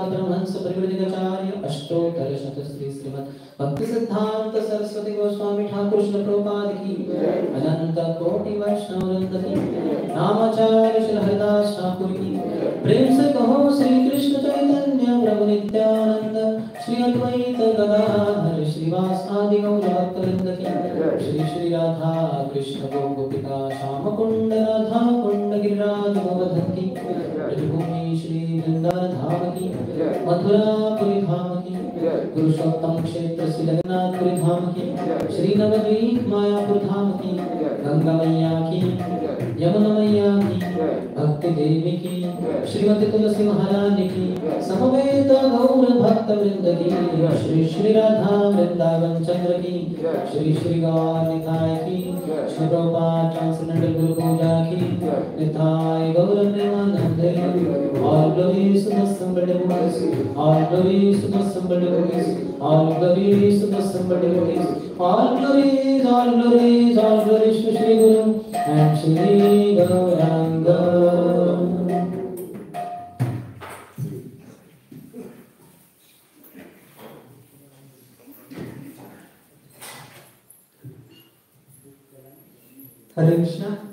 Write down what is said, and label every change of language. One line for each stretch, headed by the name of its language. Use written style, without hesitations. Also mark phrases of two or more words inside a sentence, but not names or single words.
Hindi: Paramahansa Parivrajacharya, Ashtottara Shatashri Srimad Bhakti Siddhanta Saraswati Goswami Thakur Srila Prabhupada ki अनंत कोटि वैष्णववृंद की नामाचार्य श्रील हरिदास ठाकुर की प्रेम से कहो श्री कृष्ण चैतन्य प्रभु नित्यानंद श्री अद्वैत गदाधर श्रीवास आदि गौरभक्तवृंद की श्री श्री राधा कृष्ण गोपिका श्याम कुंड राधा कुंड गिरिराज गोवर्धन की ब्रजभूमि श्री वृंदावन धाम की मथुरापुरी धाम की पुरुषोत्तम क्षेत्र श्री जगन्नाथपुरी धाम की श्री नवद्वीप मायापुर धाम की गंगा मैया की यमुना मैया की भक्ति देवी की श्रीमती तुलसी महारानी की समवेत गौर भक्त वृंद की श्री श्री राधा वृंदावन चंद्र की श्री श्री गौर निताय की श्री प्रभुपाद ट्रांसेंडेंटल गुरु पूजा की निताय गौर प्रेमानंद
English: all glories to the somebody voice all glories to the somebody voice all glories to the somebody voice all glories to Shri Guru and Shri Gauranga.
Hindi: हरे कृष्णा।